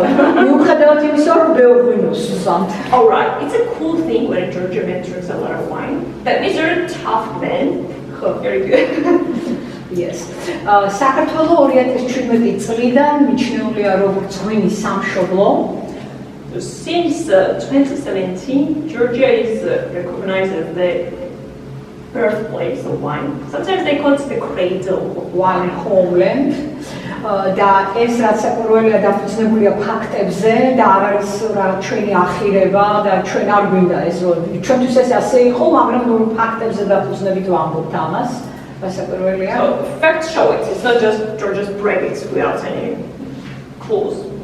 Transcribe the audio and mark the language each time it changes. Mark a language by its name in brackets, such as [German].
[Georgian] მიუხედავად იმისა, რომ ბევრ ღვინოს ვსვამთ. [English] All right, it's a cool thing when a Georgian man drinks a lot of wine. That means you're a tough man. Very good. Yes. [Georgian] საქართველო 2017 წლიდან მიჩნეულია როგორც ღვინის სამშობლო. [English] So since 2017, Georgia is recognized as the birthplace of wine. Sometimes they call it the cradle of Wine homeland. [Georgian] და ეს რაც საყურველია დაფუძნებულია ფაქტებზე და არ არის რა ჩვენი ახირება და ჩვენ არ გვინდა ეს რომ ჩვენთვის ეს ასე იყო, მაგრამ ნუ ფაქტებზე დაფუძნებით ვამბობთ ამას. საყურველია. [English] So facts show it. It's not just Georgia's bragging without any clues.